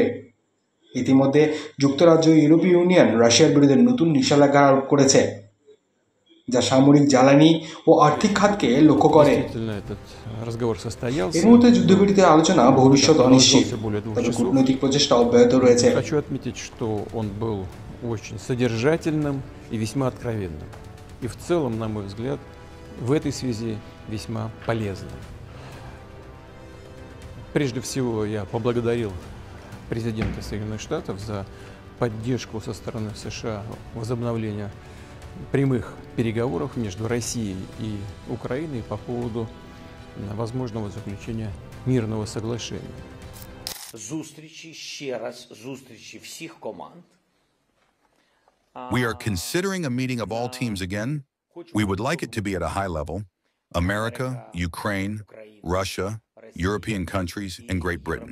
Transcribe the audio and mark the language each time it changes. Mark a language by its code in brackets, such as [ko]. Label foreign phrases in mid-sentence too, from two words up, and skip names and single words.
[bn] ইতিমধ্যে যুক্তরাজ্য ও ইউরোপীয় ইউনিয়ন রাশিয়ার বিরুদ্ধে নতুন নিষেধাজ্ঞা আরোপ করেছে, যা সামরিক, জ্বালানি ও আর্থিক খাতকে লক্ষ্য করে। এর মধ্যে যুদ্ধবিরতির আলোচনা ভবিষ্যৎ অনিশ্চিত, তবে কূটনৈতিক প্রচেষ্টা অব্যাহত রয়েছে। [ru] Хочу отметить, что он был очень содержательным и весьма откровенным. И в целом, на мой взгляд, в этой связи весьма полезным. Прежде всего, я поблагодарил президента Соединенных Штатов за поддержку со стороны США возобновления прямых переговоров между Россией и Украиной по поводу возможного заключения мирного соглашения. [en] We are considering a meeting of all teams again. We would like it to be at a high level. America, Ukraine, Russia, European countries, and Great Britain.